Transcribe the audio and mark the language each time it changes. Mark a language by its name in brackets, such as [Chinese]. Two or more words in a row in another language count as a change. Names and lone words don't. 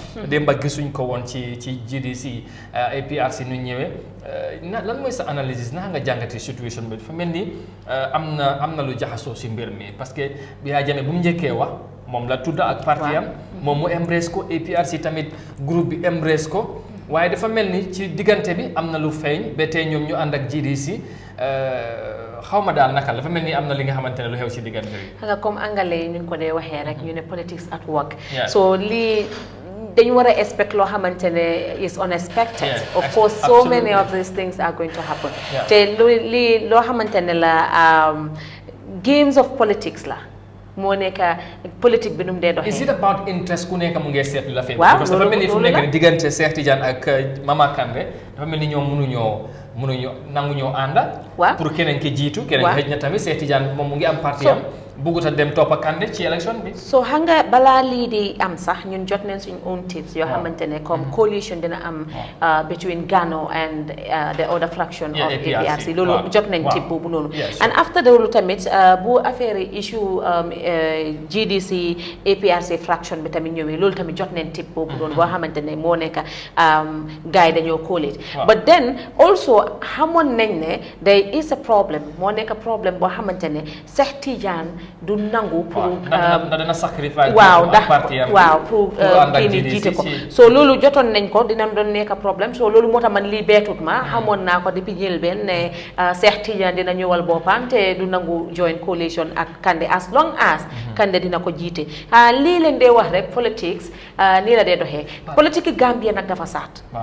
[Wolof] démba gisuñ ko woon ci GDC APRC nu ñëwee lan mooy sa analyse naka nga jàngatee situation bi dafa mel ni am na lu jaxasoo si mbir mi [French] parce que [Wolof] Yahya Jammeh bu mu njëkkee wax moom la tudda ak parti am moom mu embrace ko APRC tamit groupe bi embrace ko waaye dafa mel ni ci diggante bi am na lu feeñ ba tey ñoom ñu ànd ak GDC xaw ma daal naka dafa mel ni am na li nga xamante ne lu xew ci diggante bi. xam nga comme anglais yi ñu ko dee waxee rek ñu ne [English] politics at work. [Wolof] so lii dañu war a expect loo xamante ne [English] is unexpected. Of course so many of these things are going to happen. [Wolof] te lii loo xamante ne la [English] games of politics [Wolof] la. moo nekk politique bi nu mu dee doxee. [English] is it about interest [Wolof] ku nekk mu ngi seetlu la fee. waaw [French] parce que [Wolof] dafa mel ni fu mu nekk diggante Cheikh Tidiane ak Mama Kandeh dafa mel ni ñoom mënuñoo nangu ñoo ànda. waaw pour keneen ki jiitu. keneen ki xëj na tamit Cheikh Tidiane moom mu ngi am parti am. bugut a dem topp Kandeh ci élection bi. so xam nga balaa lii di am sax ñun jot nañ suñu [English] own tips [Wolof] yoo xamante ne comme coalition dina am [English] between GANA and the other fraction of APRC [Wolof] loolu jot nañ tip boobu noonu. [English] and after [Wolof] loolu tamit bu affaire issue GDC APRC fraction bi tamit ñëwee loolu tamit jot nañ tip boobu noonu boo xamante ne moo nekk gars yi dañoo collate [English] but then also [Wolof] xamoon nañ ne [English] there is a problem [Wolof] moo nekk problème boo xamante ne Cheikh Tidiane du nangu pour dana sacrifice waaw ndax waaw pour kii ni jiite ko so loolu jotoon nañ ko dina doon nekk problème so loolu moo tax man lii beetut ma xamoon naa ko depuis njëlbeen ne Cheikh Tidiane dina ñëwal boppam te du nangu [English] join coalition [Wolof] ak Kandeh [English] as long as Kandeh [Wolof] dina ko jiite lii leen dee wax rek politics nii la dee doxee politique Gambia nag dafa saat